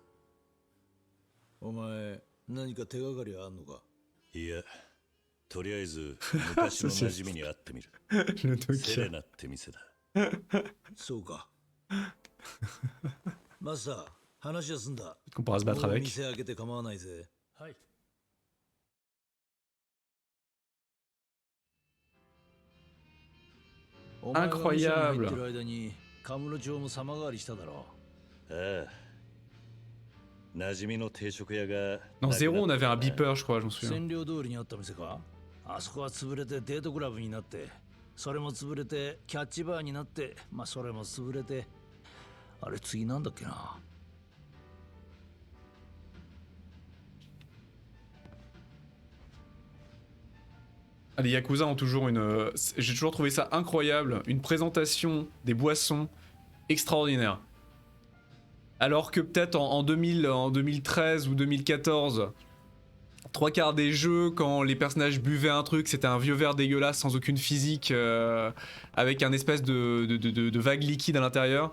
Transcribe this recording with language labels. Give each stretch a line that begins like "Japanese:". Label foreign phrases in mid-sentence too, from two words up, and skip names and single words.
Japanese: お前何か手がかりあんのか？いや、とりあえず昔の馴染みに会ってみる。
French: Le
Japanese: セレ
French: Nokia.
Japanese: ナって店だ。そうか。マスター、話は済んだ。
French: Qu'on pourra se battre
Japanese: もう
French: avec.
Japanese: 店開けて構わないぜ。はい。お前が店に入って
French: Incroyable.
Japanese: る間にカムロ町も様変わりしただろう。ああ。馴染みの定食屋が。
French: Dans Zéro, on avait un beeper, je crois, je me souviens.
Japanese: 占領通りにあった店か？あそこは潰れてデートクラブになって、それも潰れてキャッチバーになって、まあそれも潰れて、あれ次なんだっけな。
French: Ah, les Yakuza ont toujours une... J'ai toujours trouvé ça incroyable, une présentation des boissons extraordinaire. Alors que peut-être en 2013 ou 2014, 3/4 des jeux, quand les personnages buvaient un truc, c'était un vieux verre dégueulasse sans aucune physique, avec un espèce de vague liquide à l'intérieur.